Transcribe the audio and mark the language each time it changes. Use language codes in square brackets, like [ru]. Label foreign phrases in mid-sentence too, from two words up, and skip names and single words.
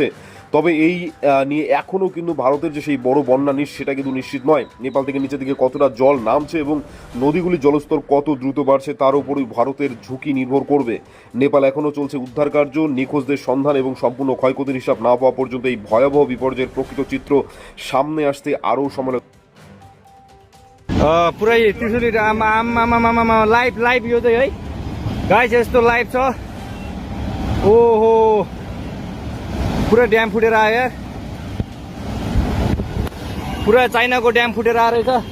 [bn] তবে এই নিয়ে এখনও কিন্তু ভারতের যে সেই বড় বন্যা সেটা কিন্তু নিশ্চিত নয়। নেপাল থেকে নিচের দিকে কতটা জল নামছে এবং নদীগুলির জলস্তর কত দ্রুত বাড়ছে তার উপরই ভারতের ঝুঁকি নির্ভর করবে। নেপাল এখনও চলছে উদ্ধার কার্য, নিখোঁজদের সন্ধান এবং সম্পূর্ণ ক্ষয়ক্ষতির হিসাব না পাওয়া পর্যন্ত এই ভয়াবহ বিপর্যয়ের প্রকৃত চিত্র সামনে আসতে আরও সময়। [ne] पुरै त्रिशुली आमा लाइभ यो चाहिँ है गाइस, यस्तो लाइभ छ। ओहो, पुरा ड्याम फुटेर आयो यार। पुरा चाइनाको ड्याम फुटेर आएर रहेछ।